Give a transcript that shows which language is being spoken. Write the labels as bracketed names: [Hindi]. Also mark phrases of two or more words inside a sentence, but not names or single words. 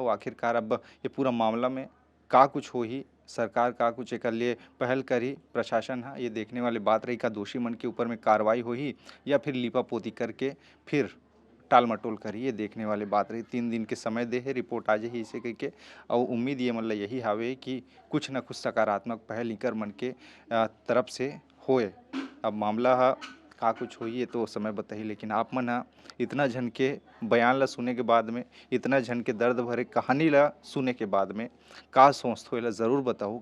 [Chhattisgarhi] और आखिरकार अब ये पूरा मामला में का कुछ हो ही, सरकार का कुछ एकर लिए पहल करी, प्रशासन हा ये देखने वाली बात रही का दोषी मन के ऊपर में कार्रवाई होही या फिर लीपापोती करके फिर टाल मटोल करी, ये देखने वाली बात रही। 3 दिन के समय दे है, रिपोर्ट आ जाही इसे कह के। और उम्मीद ये मतलब यही हावे कि कुछ न कुछ सकारात्मक पहल इकर मन के तरफ से होए। अब मामला हा का कुछ होई ये तो समय बताही, लेकिन आप मन हा इतना झन के बयान ला सुने के बाद में, इतना झन के दर्द भरे कहानी ला सुने के बाद में का सोचत हो, ज़रूर बताओ।